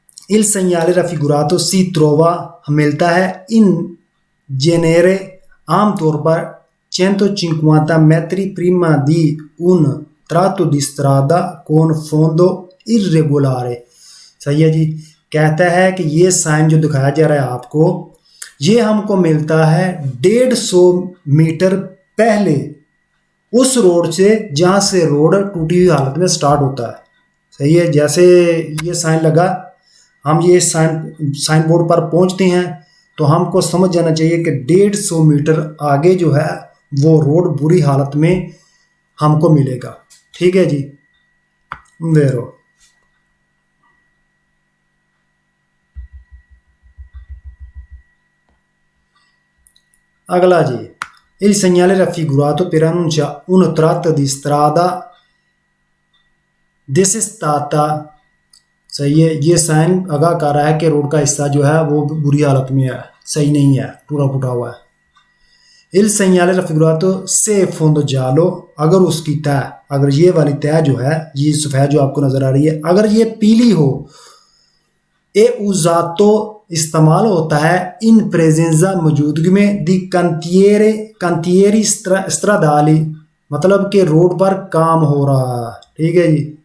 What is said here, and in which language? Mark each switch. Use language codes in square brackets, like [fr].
[it] इल segnale raffigurato si trova [hi] मिलता है [it] इन जेनेरे [hi] आमतौर पर [it] 150 metri prima di un tratto di strada con fondo irregolare। [hi] सही है जी। कहता है कि ये साइन जो दिखाया जा रहा है आपको, ये हमको मिलता है 150 मीटर पहले उस रोड से जहाँ से रोड टूटी हुई हालत में स्टार्ट होता है। सही है। जैसे ये साइन लगा, हम ये साइन बोर्ड पर पहुँचते हैं, तो हमको समझ जाना चाहिए कि 150 मीटर आगे जो है वो रोड बुरी हालत में हमको मिलेगा। ठीक है जी। [it] वेरो [hi] अगला जी, [it] il segnale raffigurato preannuncia un tratto di strada desestata। [hi] सही है। ये साइन आगाह कर रहा है कि रोड का हिस्सा जो है वो बुरी हालत में है, सही नहीं है, टूटा फूटा हुआ है। [it] il segnale raffigurato se fondo giallo, [hi] अगर उसकी तय, अगर ये वाली तय जो है, ये सफ़ेद जो आपको नज़र आ रही है, अगर ये पीली हो, [it] ए उजातो [hi] इस्तेमाल होता है [it] इन प्रेजेंजा [hi] मौजूदगी में [it] दी कंतियरी स्ट्रादाली, [hi] मतलब कि रोड पर काम हो रहा है। ठीक है जी।